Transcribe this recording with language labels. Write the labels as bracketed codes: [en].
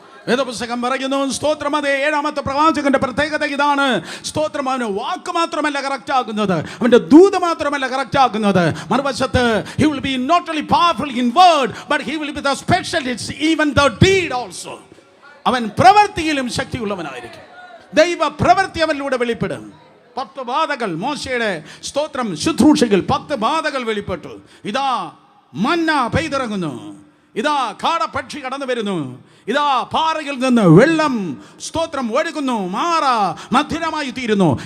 [ml] വേദപുസ്തകം പറയുന്നു, സ്തോത്രം, അതേ 7-ാമത്തെ പ്രവാചകന്റെ പ്രത്യേകത ഇതാണ്. സ്തോത്രം, അവന് വാക്ക് മാത്രമല്ല കറക്റ്റ് ആകുന്നത്, അവന്റെ ദൂത് മാത്രമല്ല കറക്റ്റ് ആകുന്നത്, മറുവശത്ത് [en] he will be not only powerful in word but he will be the specialist even the deed also. [ml] അവൻ പ്രവൃത്തിയിലും ശക്തിയുള്ളവനായിരിക്കും. ദൈവ പ്രവൃത്തി അവനിലൂടെ വെളിപ്പെടും. 10 ബാധകൾ മോശയുടെ സ്തോത്രം ശുശ്രൂഷകൾ 10 ബാധകൾ വെളിപ്പെട്ടു. ഇതാ മന്ന പെയ്തിറങ്ങുന്നു, ഇതാ കാടപ്പക്ഷി കടന്നു വരുന്നു, ഇതാ പാറയിൽ നിന്ന് വെള്ളം സ്തോത്രം ഒഴുകുന്നു, മാറ മധുരമായി തീരുന്നു.